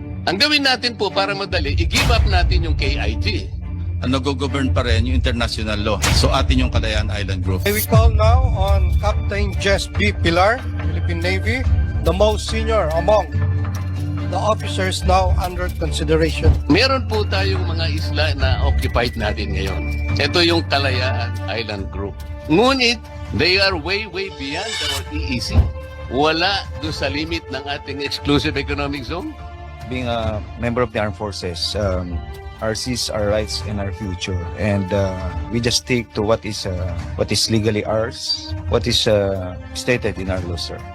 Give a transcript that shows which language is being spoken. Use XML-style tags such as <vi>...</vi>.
<tl>Ang gawin natin po para madali, i-give up natin yung KIG. Nag-govern pa rin yung international law. So atin yung Calayan Island Group.</tl> <en>We call now on Captain Jess B. Pilar, Philippine Navy, the most senior among the officers now under consideration.</en> <tl>Meron po tayong mga isla na occupied natin ngayon. Ito yung Calayan Island Group. Ngunit, they are way beyond our EEZ. Wala doon sa limit ng ating exclusive economic zone?</tl> <en>Being a member of the armed forces, ours is our rights and our future, and we just stick to what is legally ours, what is stated in our law, sir.</en>